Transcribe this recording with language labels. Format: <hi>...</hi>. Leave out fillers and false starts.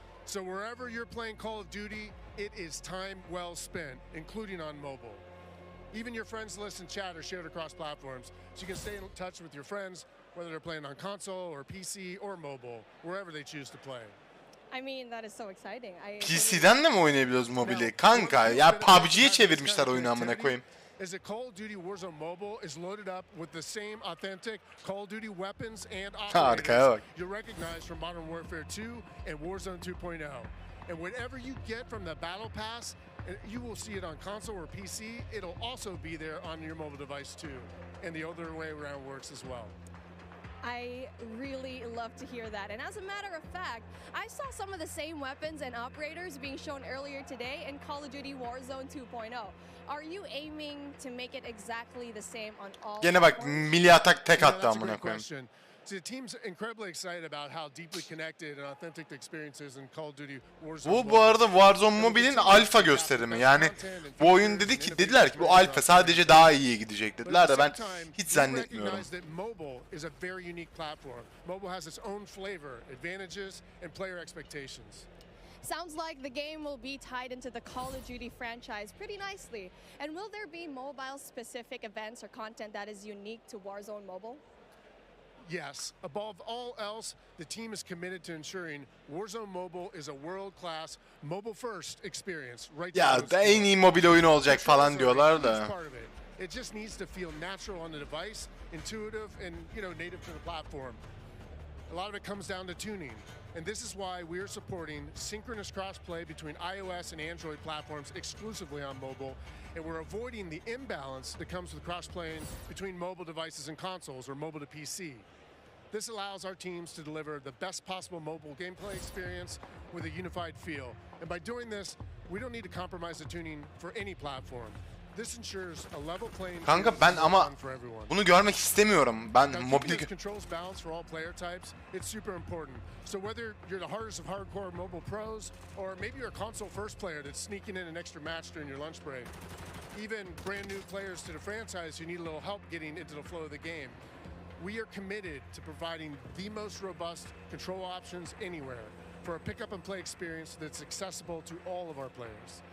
<en>So wherever you're playing Call of Duty, it is time well spent, including on mobile. Even your friends list and chat are shared across platforms, so you can stay in touch with your friends, whether they're playing on console or PC or mobile, wherever they choose to play. I mean, that is so exciting.</en> <tr>PC'den de mi oynayabiliyoruz mobili? Kanka ya PUBG'ye çevirmişler oyunu amına koyayım.</tr> <en>Is that Call of Duty Warzone Mobile is loaded up with the same authentic Call of Duty weapons and operators you'll recognize from Modern Warfare 2 and Warzone 2.0. And whatever you get from the Battle Pass, you will see it on console or PC. It'll also be there on your mobile device too. And the other way around works as well. I really love to hear that. And as a matter of fact, I saw some of the same weapons and operators being shown earlier today in Call of Duty Warzone 2.0. Are you aiming to make it exactly the same on all</en> <tr>Gene bak milli atak tek attı amına koyayım.</tr> <en>So the team's incredibly excited about how deeply connected and authentic the experience is in Call of Duty Warzone.</en> <tr>Bu arada Warzone Mobile'in alfa gösterimi. Yani bu oyun dediler ki bu alfa sadece daha iyiye gidecek dediler de ben hiç zannetmiyorum.</tr> <en>Mobile is a very unique platform. Mobile has its own flavor, advantages and player expectations. Sounds like the game will be tied into the Call of Duty franchise pretty nicely. And will there be mobile-specific events or content that is unique to Warzone Mobile? Yes. Above all else, the team is committed to ensuring Warzone Mobile is a world-class, mobile-first experience.</en> <tr>Ya da en iyi mobil oyun olacak falan diyorlar da.</tr> <en>It just needs to feel natural on the device, intuitive, and native to the platform. A lot of it comes down to tuning. And this is why we're supporting synchronous crossplay between iOS and Android platforms exclusively on mobile. And we're avoiding the imbalance that comes with cross-playing between mobile devices and consoles or mobile to PC. This allows our teams to deliver the best possible mobile gameplay experience with a unified feel. And by doing this, we don't need to compromise the tuning for any platform. This ensures a level playing field.</en> <tr>Kanka ben ama bunu görmek istemiyorum. Ben mobil</tr> <en>controls balance for all player types. It's super important. So whether you're the hardest of hardcore mobile pros or maybe you're a console first player that's sneaking in an extra match during your lunch break, even brand new players to the franchise who need a little help getting into the flow of the game, we are committed to providing the most robust control options anywhere for a pick-up and play experience that's accessible to all of our players.</en>